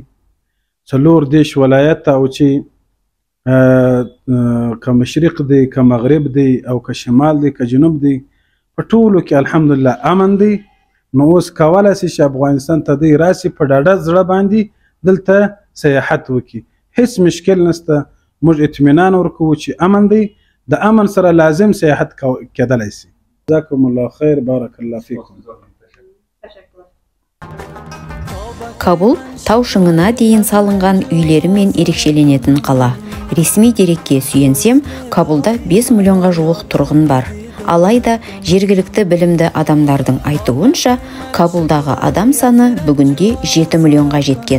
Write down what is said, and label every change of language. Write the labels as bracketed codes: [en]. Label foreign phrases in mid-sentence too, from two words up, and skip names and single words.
[ps] 4 دیش ولایت او چې که مشرق دی، که مغرب دی او که شمال دی، که جنوب دی، په ټولو کې الحمدلله امن دی. نو اوس کولی شي چې افغانستان ته دی راسي، په ډاډه زړه باندې دلته سیاحت وکړي. هیڅ مشکل نشته. موږ اطمینان ورکوو چې امن دی. د امن سره لازم سیاحت کېدلی شي. [ar] جزاکم الله خیر. بارک الله فیکم. [kk] Кабул тау шыңына дейін салынған үйлерімен ерекшеленетін қала. Ресми дерекке сүйенсем, Кабулда 5 миллионға жуық тұрғын бар. Алайда жергілікті білімді адамдардың айтуынша, Кабулдағы адам саны бүгінде 7 миллионға жеткен.